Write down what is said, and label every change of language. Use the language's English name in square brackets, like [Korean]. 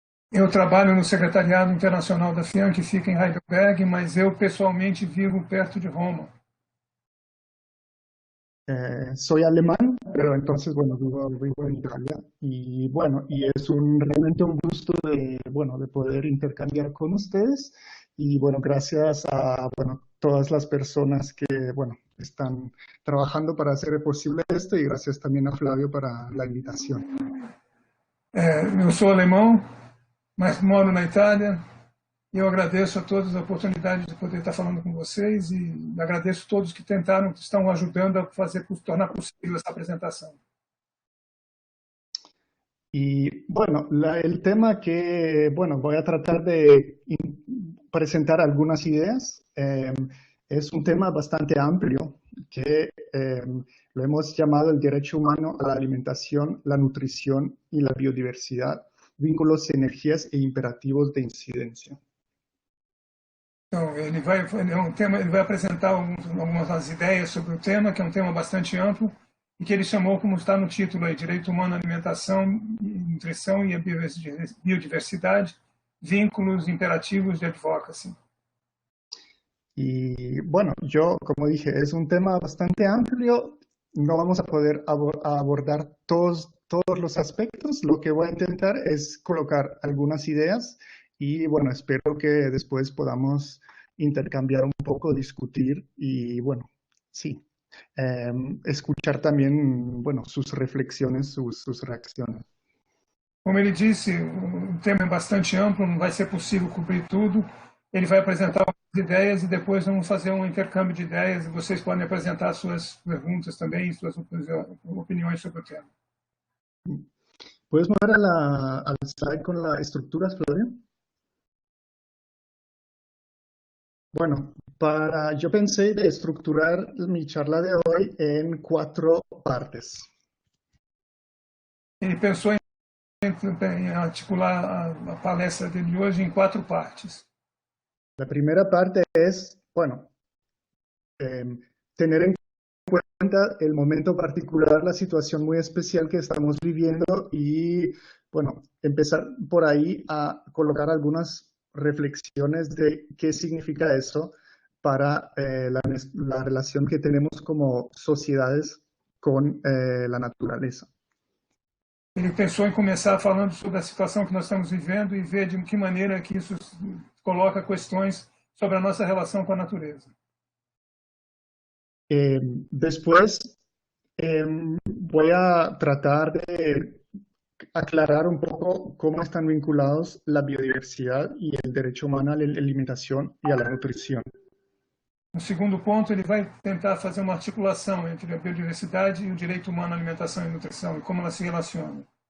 [Portuguese] Eu trabalho no Secretariado Internacional da FIAN, que fica em Heidelberg, mas eu pessoalmente vivo perto de Roma. [Spanish] Soy alemán, pero entonces, bueno, vivo en Italia y bueno, y es realmente un gusto de poder intercambiar con ustedes y bueno, gracias a, bueno, todas las personas que, bueno, están trabajando para hacer posible esto y gracias también a Flavio para la invitación. [Portuguese] Eu sou alemão, mas moro na Itália. Eu agradeço a todos a oportunidade de poder estar falando com vocês e agradeço a todos que tentaram, que estão ajudando a tornar possível essa apresentação. [Spanish] Y bueno, el tema que, bueno, voy a tratar de presentar algunas ideas. Es un tema bastante amplio que lo hemos llamado el derecho humano a la alimentación, la nutrición y la biodiversidad, vínculos, energías e imperativos de incidencia. [Portuguese] Então, ele vai apresentar algumas ideias sobre o tema, que é um tema bastante amplo, e que ele chamou, como está no título aí, Direito Humano à Alimentação, Nutrição e a Biodiversidade, Vínculos Imperativos de Advocacy. [Spanish] Y bueno, yo, como dije, es un tema bastante amplio, no vamos a poder abordar todos los aspectos, lo que voy a intentar es colocar algunas ideas y bueno, espero que después podamos intercambiar un poco, discutir y bueno, sí, escuchar también, bueno, sus reflexiones, sus reacciones. [Portuguese] Como ele disse, o tema é bastante amplo, não vai ser possível cobrir tudo. Ele vai apresentar algumas ideias e depois vamos fazer um intercâmbio de ideias e vocês podem apresentar suas perguntas também, suas opiniões sobre o tema. [Spanish] ¿Puedes mover al slide con la estructura, Florian? Bueno, yo pensé de estructurar mi charla de hoy en 4 partes. [Portuguese] Ele pensou em articular a palestra dele hoje em 4 partes. [Spanish] La primera parte es, bueno, tener en cuenta el momento particular, la situación muy especial que estamos viviendo y, bueno, empezar por ahí a colocar algunas reflexiones de qué significa eso para la relación que tenemos como sociedades con la naturaleza. [Portuguese] Ele pensou em começar falando sobre a situação que nós estamos vivendo e ver de que maneira que isso coloca questões sobre a nossa relação com a natureza. [Spanish] Después voy a tratar de aclarar un poco cómo están vinculados la biodiversidad y el derecho humano a la alimentación y a la nutrición. [Portuguese] No segundo ponto, ele vai tentar fazer uma articulação entre a biodiversidade e o direito humano à alimentação e nutrição e como elas se relacionam.